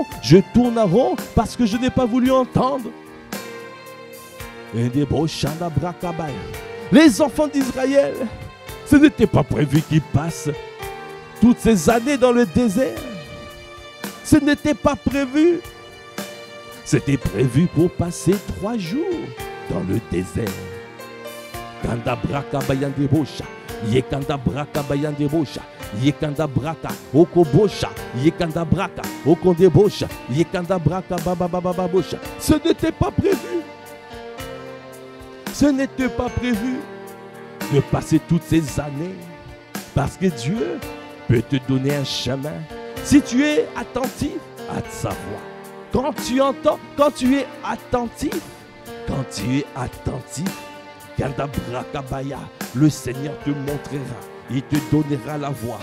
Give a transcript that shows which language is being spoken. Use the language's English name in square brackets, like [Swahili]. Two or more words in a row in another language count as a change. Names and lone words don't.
[French] Je tourne en rond parce que je n'ai pas voulu entendre. Les enfants d'Israël, ce n'était pas prévu qu'ils passent toutes ces années dans le désert. Ce n'était pas prévu. C'était prévu pour passer 3 jours dans le désert. Kanda braka bayande bosha, yekanda braka bayande bosha, yekanda braka okobosha, yekanda braka okonde bosha, yekanda braka baba bosha. Ce n'était pas prévu. Ce n'était pas prévu de passer toutes ces années, parce que Dieu peut te donner un chemin si tu es attentif à sa voix. Quand tu entends, quand tu es attentif, Kandabrakabaya, le Seigneur te montrera, il te donnera la voie.